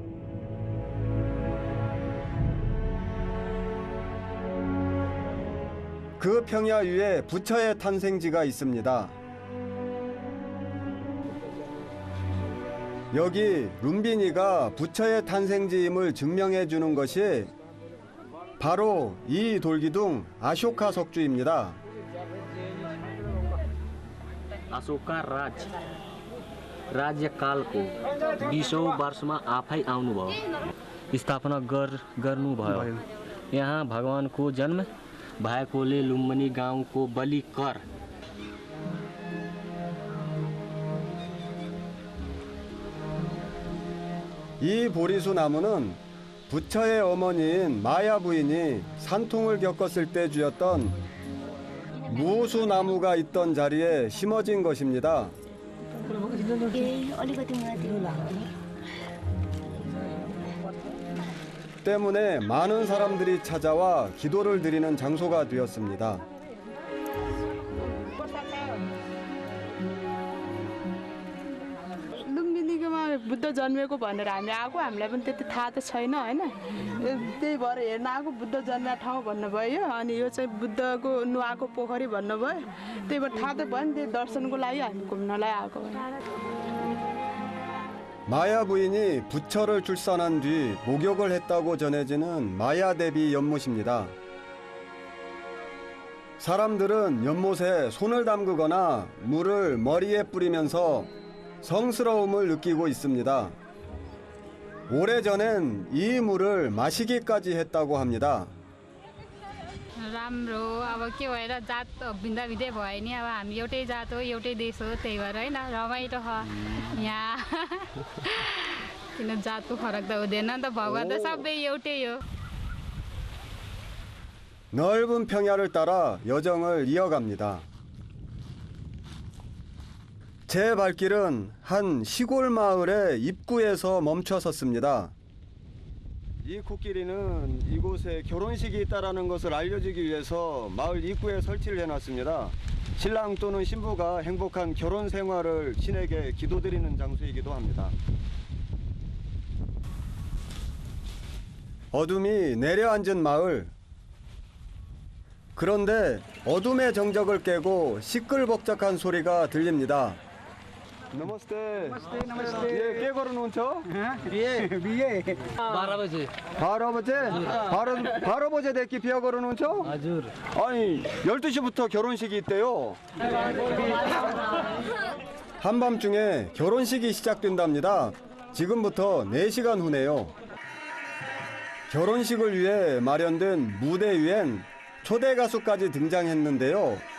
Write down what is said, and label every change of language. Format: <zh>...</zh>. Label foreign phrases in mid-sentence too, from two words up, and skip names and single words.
<ko>그 평야 위에 부처의 탄생지가 있습니다. 여기 룸비니가 부처의 탄생지임을 증명해 주는 것이 바로 이 돌기둥 아쇼카 석주입니다.</ko> <ne>अशोका राज्यकालको 20औं वर्षमा आफै आउनुभयो स्थापना गर्नुभयो यहाँ भगवानको जन्म भएकोले लुम्बिनी गाउँको बलि कर</ne> <ko>이 보리수 나무는 부처의 어머니인 마야 부인이 산통을 겪었을 때 주었던 무수 나무가 있던 자리에 심어진 것입니다. 때문에 많은 사람들이 찾아와 기도를 드리는 장소가 되었습니다.</ko> <ne>लुम्बिनीकोमा बुद्ध जन्मेको भनेर हामी आएको हामीलाई पनि त्यति थाहा त छैन होइन त्यही भएर हेर्न आएको बुद्ध जन्मेको ठाउँ भन्नुभयो अनि यो चाहिँ बुद्धको नुहाएको पोखरी भन्नुभयो त्यही भएर थाहा त भयो नि त्यही दर्शनको लागि हामी घुम्नलाई आएको हो</ne> <ko>마야 부인이 부처를 출산한 뒤 목욕을 했다고 전해지는 마야 대비 연못입니다. 사람들은 연못에 손을 담그거나 물을 머리에 뿌리면서 성스러움을 느끼고 있습니다. 오래전엔 이 물을 마시기까지 했다고 합니다.</ko> <ne>राम्रो अब के भएर जात भिन्दा भिन्दै भयो नि अब हामी एउटै जात हो एउटै देश हो त्यही भएर होइन रमाइलो छ यहाँ किन जातको फरक त हुँदैन नि त भगवान् त सबै एउटै हो</ne> <ko>넓은 평야를 따라 여정을 이어갑니다. 제 발길은 한 시골 마을의 입구에서 멈춰 섰습니다. 이 코끼리는 이곳에 결혼식이 있다는 것을 알려주기 위해서 마을 입구에 설치를 해놨습니다. 신랑 또는 신부가 행복한 결혼 생활을 신에게 기도드리는 장소이기도 합니다. 어둠이 내려앉은 마을. 그런데 어둠의 정적을 깨고 시끌벅적한 소리가 들립니다.</ko> <ne>नमस्ते नमस्ते ये के गर्नुहुन्छ बिहे 12 बजे 12 बजेदेखि 비어 गर्नुहुन्छ? हजुर</ne> <ko>아니 12시부터 결혼식이 있대요. 한밤중에 결혼식이 시작된답니다. 지금부터 4시간 후네요. 결혼식을 위해 마련된 무대 위엔 초대 가수까지 등장했는데요.</ko>